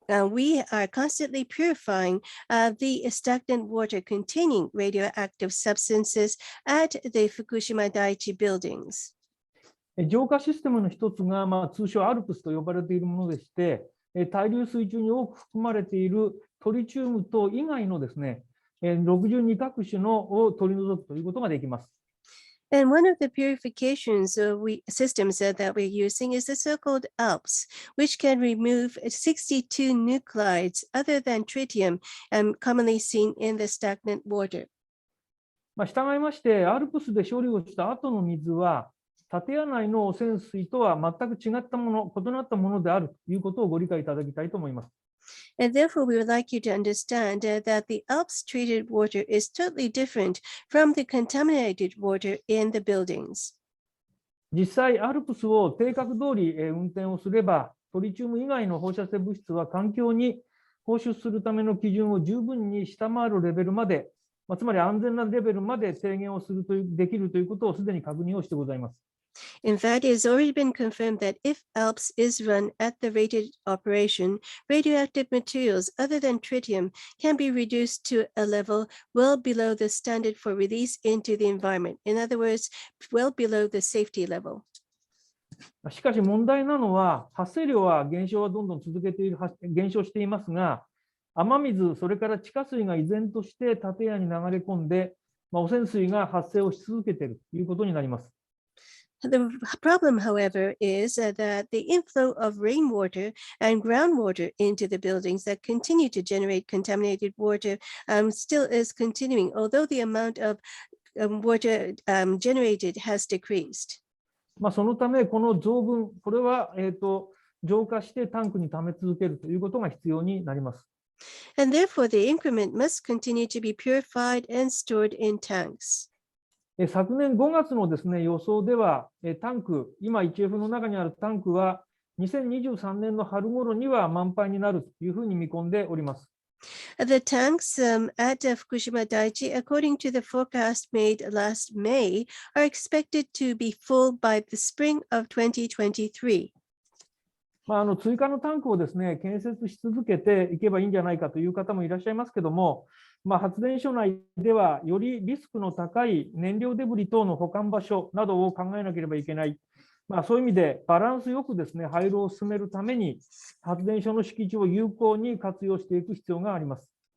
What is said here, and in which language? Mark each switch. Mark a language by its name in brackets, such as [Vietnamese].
[English] We are constantly purifying the stagnant water containing radioactive substances at the Fukushima Daiichi buildings. [Japanese] 浄化システムの一つが、通称アルプスと呼ばれているものでして、対流水中に多く含まれているトリチウム等以外のですね、62各種のを取り除くということができます。 [English] And one of the purifications systems that we're using is the so-called Alps, which can remove 62 nuclides other than tritium commonly seen in the stagnant water. [Japanese] 従いまして、アルプスで処理をした後の水は、建屋内の汚染水とは全く違ったもの、異なったものであるということをご理解いただきたいと思います。 [English] And therefore, we would like you to understand that the Alps treated water is totally different from the contaminated water in the buildings. [Japanese] 実際、アルプスを定格通り運転をすれば、トリチウム以外の放射性物質は環境に放出するための基準を十分に下回るレベルまで、つまり安全なレベルまで低減をできるということをすでに確認をしてございます。 [English] In fact, it has already been confirmed that if Alps is run at the rated operation, radioactive materials other than tritium can be reduced to a level well below the standard for release into the environment. In other words, well below the safety level. [Japanese] しかし問題なのは、発生量は減少はどんどん減少していますが、雨水、それから地下水が依然として建屋に流れ込んで、汚染水が発生をし続けているということになります。 [English] The problem, however, is that the inflow of rainwater and groundwater into the buildings that continue to generate contaminated water still is continuing, although the amount of water generated has decreased. [Japanese] そのため、この増分、これは、浄化してタンクに溜め続けるということが必要になります。 [English] And therefore, the increment must continue to be purified and stored in tanks. [Japanese] 昨年5月のですね、予想では、タンク、今 1F の中にあるタンクは、2023年の春頃には満杯になるというふうに見込んでおります。 [English] The tanks at Fukushima Daiichi, according to the forecast made last May, are expected to be full by the spring of 2023. [Japanese] 追加のタンクをですね、建設し続けていけばいいんじゃないかという方もいらっしゃいますけども、発電所内ではよりリスクの高い燃料デブリ等の保管場所などを考えなければいけない。そういう意味でバランスよくですね、廃炉を進めるために発電所の敷地を有効に活用していく必要があります。